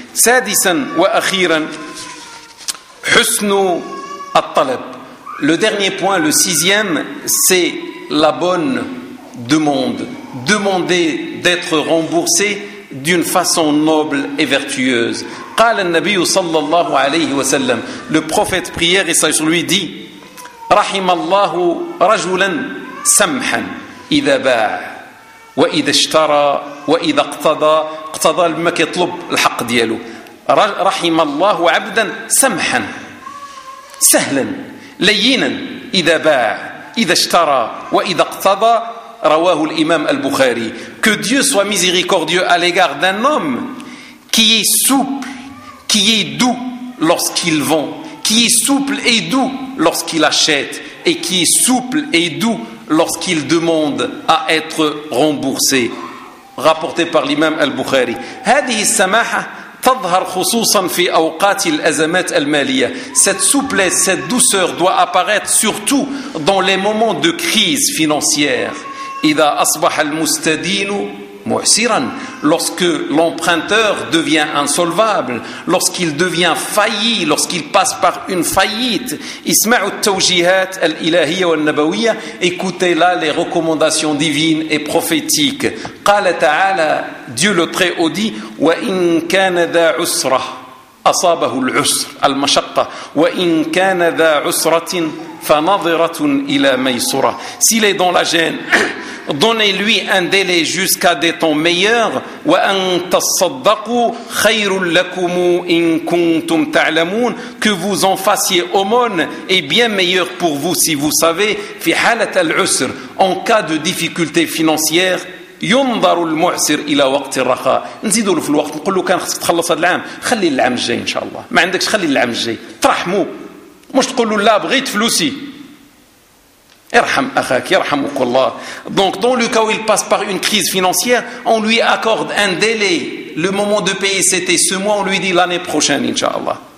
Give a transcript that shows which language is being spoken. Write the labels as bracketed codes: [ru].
[ar] سَادِسًا وَأَخِيرًا حُسْنُ الطَّلَبْ. [fr] Le dernier point, le sixième, c'est la bonne demande. Demander d'être remboursé d'une façon noble et vertueuse. [ar] قال النبي صلى الله عليه وسلم. [fr] Le prophète prière et sur lui dit: [ar] رحم الله رجلا سمحا إذا باع وإذا اشترى وإذا اقتضى. اقتضى لما كيطلب الحق ديالو. رحم الله عبدا سمحا سهلا لينا إذا باع إذا اشترى وإذا اقتضى. رواه الإمام البخاري. [fr] Que Dieu soit miséricordieux à l'égard d'un homme qui est souple, qui est doux lorsqu'il vend, qui est souple et doux lorsqu'il achète, et qui est souple et doux lorsqu'il demande à être remboursé. Rapporté par l'imam al-Bukhari. [ar] هذه السماحة تظهر خصوصا في أوقات الأزمات المالية. [fr] Cette souplesse, cette douceur doit apparaître surtout dans les moments de crise financière. [ar] إذا أصبح المستدين معسرا. [fr] Lorsque l'emprunteur devient insolvable, lorsqu'il devient failli, lorsqu'il passe par une faillite. [ar] اسمع التوجيهات الإلهية والنبوية. [fr] Écoutez là les recommandations divines et prophétiques. [ar] قال تعالى. [fr] Dieu le très haut dit: [ar] وإن كان ذا عسرة أصابه العسر المشقة وإن كان ذا عسرة فنظرة إلى ميسرة. [fr] S'il est dans la gêne, donnez-lui un délai jusqu'à des temps meilleurs. [ar] وَأَن تَصَّدَّقُوا خَيْرٌ لَكُمُ إِن كُنْتُمْ تَعْلَمُونَ. [fr] Que vous en fassiez aumône est bien meilleur pour vous si vous savez. [ar] فِي حَالَةَ الْعُسْرِ. [fr] En cas de difficulté financière, [ar] يُنْضَرُ الْمُعْسِرِ إِلَى وَقْتِ الرَّخَاءِ. نزيدوا في الوقت. نقول له كان خصك تخلص هذا العام. خلي العام الجاي إن شاء الله. ما عندكش خلي العام الجاي. ترحمو. مش تقول له لا بغيت فلوسي. [fr] Donc dans le cas où il passe par une crise financière, on lui accorde un délai. Le moment de payer c'était ce mois, on lui dit l'année prochaine inshallah.